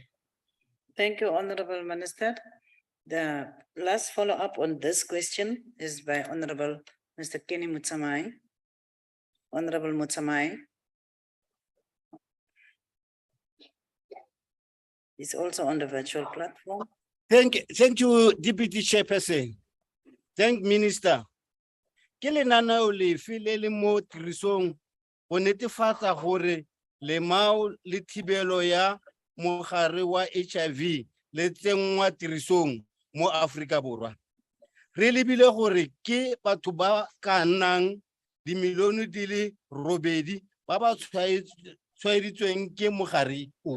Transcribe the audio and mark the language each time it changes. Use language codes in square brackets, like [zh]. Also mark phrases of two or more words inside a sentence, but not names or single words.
[en] Thank you, Honorable Minister. The last follow-up on this question is by Honorable Mr. Kenny Mutsamai. Honorable Mutsamai is also on the virtual platform. Thank you, Deputy Chairperson. Thank Minister. [tn] Ke lenaneo lefe le le mo tirisong go netefatsa gore lemao le thibelo ya mogare wa HIV le tsenngwa tirisong mo Afrika Borwa? Re lebile gore ke batho ba ka nnang dimilione di le 8 ba ba tshwaeditsweng ke mogare o.